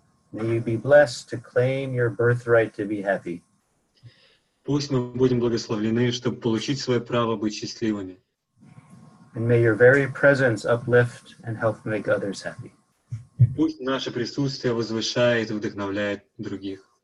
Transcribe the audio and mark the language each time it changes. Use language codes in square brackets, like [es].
[en] May you be blessed to claim your birthright to be happy. [ru] Пусть мы будем благословлены, чтобы получить свое право быть счастливыми. [en] And may your very presence uplift and help make others happy. [ru] Пусть наше присутствие возвышает и вдохновляет других.